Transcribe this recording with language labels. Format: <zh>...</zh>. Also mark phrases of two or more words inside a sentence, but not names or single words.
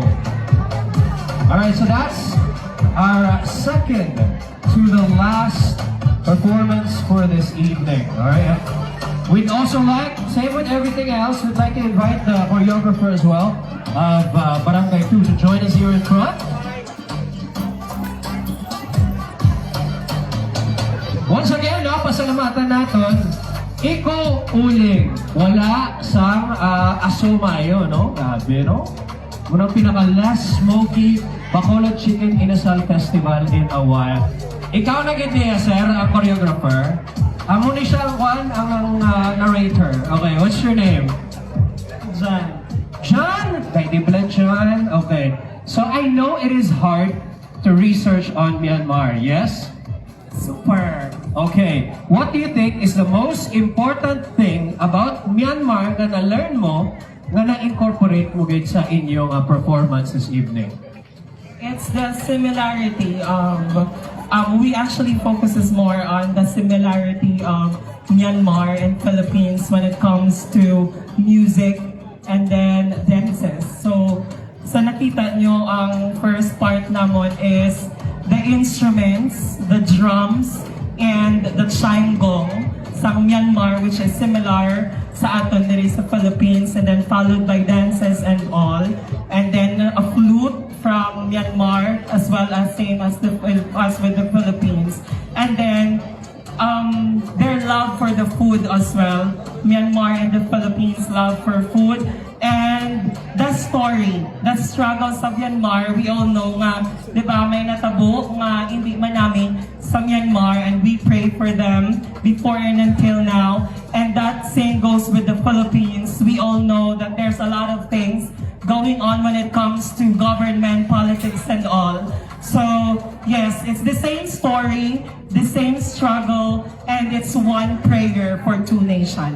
<en>Alright, so that's our second to the last performance for this evening. Alright. We'd also like, same with everything else, we'd like to invite the choreographer as well of Barangay 2 to join us here in front. Once again,</en> <tl>no, pasalamatan natin.</tl> <hil>Iko uling. Wala sang asumayo, no? Grabe, no?</hil> <en>Unang pinaka-less smoky Bacolod Chicken Inasal Festival in a while.</en> <hil>Ikaw na gid sir, ang choreographer. Amo ni siya ang narrator.</hil> <en>Okay, what's your name? John. John? Kay Diblet John? Okay. So I know it is hard to research on Myanmar, yes? Super. Okay. What do you think is the most important thing about Myanmar</en> <hil>na na-learn mo na na-incorporate mo gid sa inyong performance</hil> <en>this evening? It's the similarity of, we actually focuses more on the similarity of Myanmar and Philippines when it comes to music and then dances. So,</en> <hil>sa nakita nyo, ang</hil> <en>first part namon is the instruments, the drums, and the chime gong sa Myanmar, which is similar</en> <hil>sa aton diri sa</hil> <en>Philippines, and then followed by dances and all, and then a flute from Myanmar as well as same as with the Philippines, and then their love for the food as well. Myanmar and the Philippines love for food. And the story, the struggles of Myanmar, we all know</en> <hil>nga, di ba, may natabo nga hindi man namin sa Myanmar,</hil> <en>and we pray for them before and until now. And that same goes with the Philippines. We all know that there's a lot of things going on when it comes to government, politics, and all. So, yes, it's the same story, the same struggle, and it's one prayer for two nations.</en>